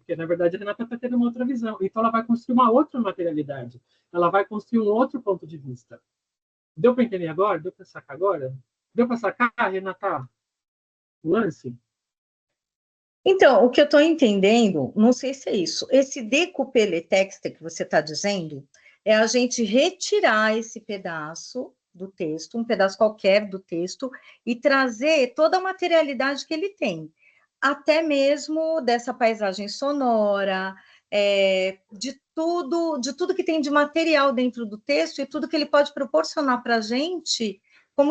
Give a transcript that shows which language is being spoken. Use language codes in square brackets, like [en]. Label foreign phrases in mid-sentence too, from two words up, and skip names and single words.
[pt] Porque, na verdade, a Renata está tendo uma outra visão. Então, ela vai construir uma outra materialidade. Ela vai construir um outro ponto de vista. Deu para entender agora? Deu para sacar agora? Deu para sacar, Renata, o lance? Então, o que eu estou entendendo, não sei se é isso, esse [fr] découper le texte [pt] que você está dizendo, é a gente retirar esse pedaço do texto, um pedaço qualquer do texto, e trazer toda a materialidade que ele tem, até mesmo dessa paisagem sonora, de tudo que tem de material dentro do texto e tudo que ele pode proporcionar para a gente como